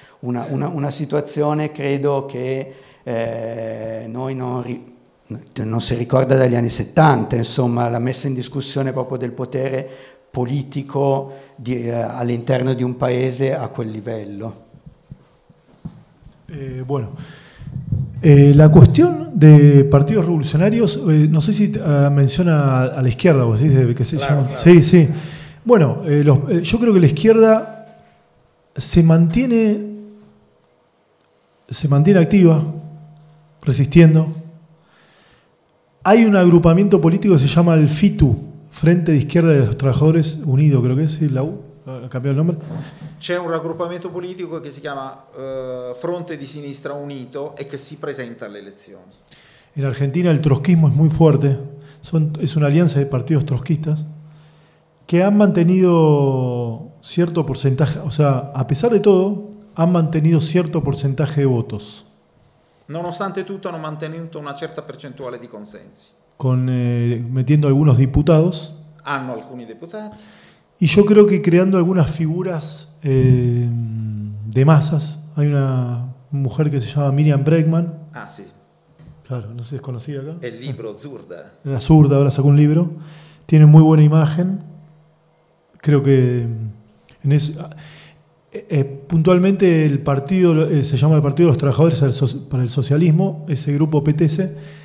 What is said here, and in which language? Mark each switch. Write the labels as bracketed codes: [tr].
[it] una situazione, credo, che noi non si ricorda dagli anni 70, insomma, la messa in discussione proprio del potere politico all'interno di un paese a quel livello. [es] Bueno, la cuestión de partidos revolucionarios, no sé si menciona a la izquierda, vos decís, que se claro, llama. Claro. Sí, sí. Bueno, yo creo que la izquierda se mantiene activa, resistiendo. Hay un agrupamiento político que se llama el FITU, Frente de Izquierda de los Trabajadores Unidos, creo que es, sí, la U. [it] Cambiò il nome. C'è un raggruppamento politico che si chiama Fronte di Sinistra Unito e che si presenta alle elezioni. In Argentina il trotskismo è molto forte, è un'alleanza di partiti trotskistas che hanno mantenuto certo percentuale, [es] o sea, a pesar [it] di tutto, hanno mantenuto certo percentuale di voti. Nonostante tutto, hanno mantenuto una certa percentuale di consensi. Mettendo alcuni deputati. Hanno alcuni deputati. [es] Y yo creo que creando algunas figuras de masas, hay una mujer que se llama Miriam Bregman. Ah, sí. Claro, no sé si es conocida acá. El libro Zurda. La Zurda, ahora sacó un libro. Tiene muy buena imagen. Creo que en eso, puntualmente el partido, se llama el Partido de los Trabajadores para el Socialismo, ese grupo PTC.